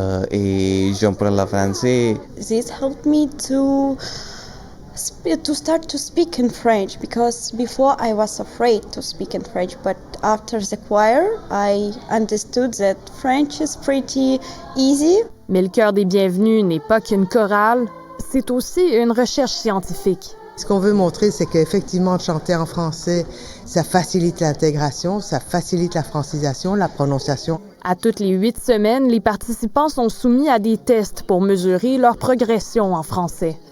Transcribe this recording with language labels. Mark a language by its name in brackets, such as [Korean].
[French] Et j'apprends le français. [English] This helped me to start to speak in French, because before I was afraid to speak in French, but after the choir I understood that French is pretty easy. [French] Mais le Chœur des Bienvenus n'est pas qu'une chorale, c'est aussi une recherche scientifique. Ce qu'on veut montrer, c'est qu'effectivement, chanter en français, ça facilite l'intégration, ça facilite la francisation, la prononciation. À toutes les 8 semaines, les participants sont soumis à des tests pour mesurer leur progression en français.